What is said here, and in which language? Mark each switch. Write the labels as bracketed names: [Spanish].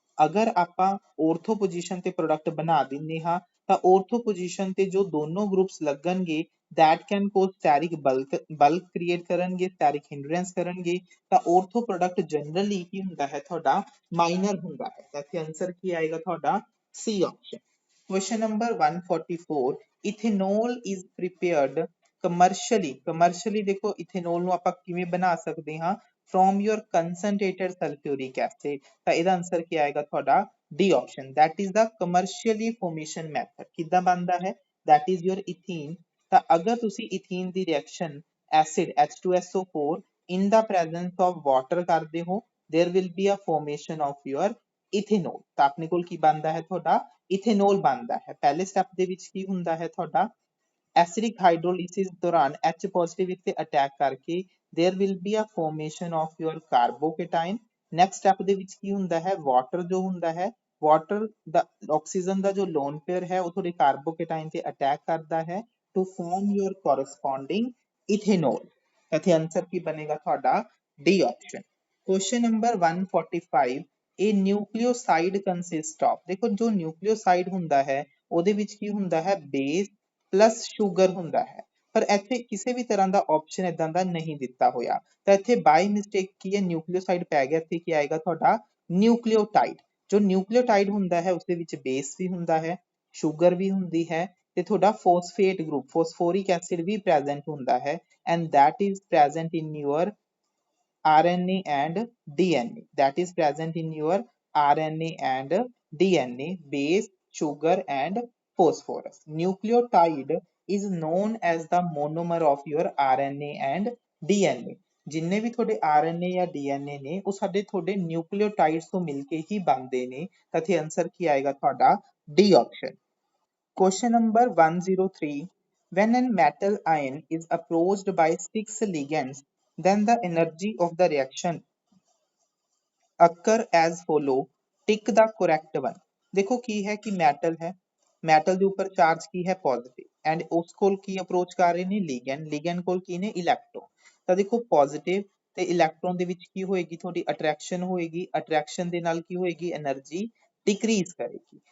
[Punjabi] ਅਗਰ ਆਪਾਂ ortho position ਤੇ ਪ੍ਰੋਡਕਟ ਬਣਾ ਦਿੰਦੇ ਹਾਂ ਤਾਂ ਔਰਥੋ ਪੋਜੀਸ਼ਨ ਤੇ ਜੋ ਦੋਨੋਂ ਗਰੁੱਪਸ ਲੱਗਣਗੇ [English] that can cause steric bulk [Punjabi] create ਕਰਨਗੇ, steric hindrance ਕਰਨਗੇ, ਤਾਂ ਔਰਥੋ ਪ੍ਰੋਡਕਟ ਜਨਰਲੀ ਕੀ ਹੁੰਦਾ ਹੈ ਤੁਹਾਡਾ ਮਾਈਨਰ ਹੁੰਦਾ ਹੈ। ਤਾਂ ਇੱਥੇ ਆਨਸਰ ਕੀ ਆਏਗਾ ਤੁਹਾਡਾ C option. [English] question number 144 ethanol is prepared commercially, [Punjabi] commercially ਦੇਖੋ ਇਥੇਨੋਲ ਨੂੰ ਆਪਾਂ ਕਿਵੇਂ ਬਣਾ ਸਕਦੇ ਹਾਂ [English] from your concentrated sulfuric acid। [Punjabi] ਤਾਂ ਇਹਦਾ ਆਨਸਰ ਕੀ ਆਏਗਾ ਤੁਹਾਡਾ D option, [English] that is the commercially formation method। [Punjabi] ਕਿੱਦਾਂ ਬਣਦਾ ਹੈ, [English] that is your ethene। [Punjabi] ਤਾਂ ਅਗਰ ਤੁਸੀਂ [English] ethene ਦੀ reaction acid H2SO4 in the presence of water [Punjabi] ਕਰਦੇ ਹੋ, [English] there will be a formation of your ethanol। [Punjabi] ਤਾਂ ਆਪਣੇ ਕੋਲ ਕੀ ਬਣਦਾ ਹੈ ਤੁਹਾਡਾ ਇਥੇਨੋਲ ਬਣਦਾ ਹੈ। ਪਹਿਲੇ ਸਟੈਪ ਦੇ ਵਿੱਚ ਕੀ ਹੁੰਦਾ ਹੈ ਤੁਹਾਡਾ ਐਸਿਡਿਕ ਹਾਈਡਰੋਲਿਸਿਸ ਦੌਰਾਨ H ਪੋਜ਼ਿਟਿਵ ਇੱਥੇ ਅਟੈਕ ਕਰਕੇ [English] there will be a formation of your carbocation। [Punjabi] Next step ਦੇ ਵਿੱਚ ਕੀ ਹੁੰਦਾ ਹੈ, ਵਾਟਰ ਜੋ ਹੁੰਦਾ ਹੈ, ਵਾਟਰ ਦਾ ਆਕਸੀਜਨ ਦਾ ਜੋ ਲੋਨ ਪੇਅਰ ਹੈ ਉਹ ਤੁਹਾਡੇ ਕਾਰਬੋਕੇਟਾਈਨ ਤੇ ਅਟੈਕ ਕਰਦਾ ਹੈ [English] To form your corresponding ethanol. [Punjabi] ਇੱਥੇ ਆਨਸਰ ਕੀ ਬਣੇਗਾ ਤੁਹਾਡਾ D option. [English] Question number 145, a nucleoside consist of. [Hindi] देखो जो न्यूक्लियोसाइड [Punjabi] ਹੁੰਦਾ ਹੈ ਉਹਦੇ ਵਿੱਚ ਕੀ ਹੁੰਦਾ ਹੈ ਬੇਸ ਪਲੱਸ ਸ਼ੂਗਰ ਹੁੰਦਾ ਹੈ, ਪਰ ਇੱਥੇ ਕਿਸੇ ਵੀ ਤਰ੍ਹਾਂ ਦਾ ਆਪਸ਼ਨ ਇਦਾਂ ਦਾ ਨਹੀਂ ਦਿੱਤਾ ਹੋਇਆ। ਤਾਂ ਇੱਥੇ ਬਾਈ ਮਿਸਟੇਕ ਕੀ ਹੈ ਨਿਊਕਲੀਓਸਾਈਡ ਪੈ ਗਿਆ, ਇੱਥੇ ਕੀ ਆਏਗਾ ਤੁਹਾਡਾ ਨਿਊਕਲੀਓਟਾਈਡ। ਜੋ ਨਿਊਕਲੀਓਟਾਈਡ ਹੁੰਦਾ ਹੈ ਉਸਦੇ ਵਿੱਚ ਬੇਸ ਵੀ ਹੁੰਦਾ ਹੈ, ਸ਼ੂਗਰ ਵੀ ਹੁੰਦੀ ਹੈ ਤੇ ਤੁਹਾਡਾ ਫੋਸਫੇਟ ਗਰੁੱਪ ਫੋਸਫੋਰਿਕ ਐਸਿਡ ਵੀ ਪ੍ਰੈਜ਼ੈਂਟ ਹੁੰਦਾ ਹੈ and [English] that is present in your RNA and DNA, that is present in your RNA and DNA, base, sugar and phosphorus। Nucleotide is known as the monomer of your RNA and DNA। [Punjabi] ਜਿੰਨੇ ਵੀ ਤੁਹਾਡੇ RNA ਜਾਂ DNA ਨੇ ਉਹ ਸਾਡੇ ਤੁਹਾਡੇ ਨਿਊਕਲੀਓਟਾਈਡਸ ਤੋਂ ਮਿਲ ਕੇ ਹੀ ਬਣਦੇ ਨੇ। ਤਾਂ ਇੱਥੇ ਆਨਸਰ ਕੀ ਆਏਗਾ ਤੁਹਾਡਾ D option. [English] Question number 103, when a metal ion is approached by 6 ligands, then the energy of the reaction occur as follow, tick the correct one। [Hindi] देखो की है कि [Punjabi] metal है, metal ਦੇ ਉੱਪਰ ਚਾਰਜ ਕੀ ਹੈ ਪੋਜ਼ਿਟਿਵ ਐਂਡ ਉਸ ਕੋਲ ਕੀ ਅਪਰੋਚ ਕਰ ਰਹੇ ਨੇ ਲਿਗੈਂਡ, ਲਿਗੈਂਡ ਕੋਲ ਕੀ ਨੇ ਇਲੈਕਟ੍ਰੋਨ। ਤਾਂ ਦੇਖੋ ਪੋਜ਼ਿਟਿਵ ਤੇ ਇਲੈਕਟ੍ਰੋਨ ਦੇ ਵਿੱਚ ਕੀ ਹੋਏਗੀ ਤੁਹਾਡੀ ਅਟਰੈਕਸ਼ਨ ਹੋਏਗੀ, ਅਟਰੈਕਸ਼ਨ ਦੇ ਨਾਲ ਕੀ ਹੋਏਗੀ એનર્ਜੀ [Hindi] डिक्रीज करेगी।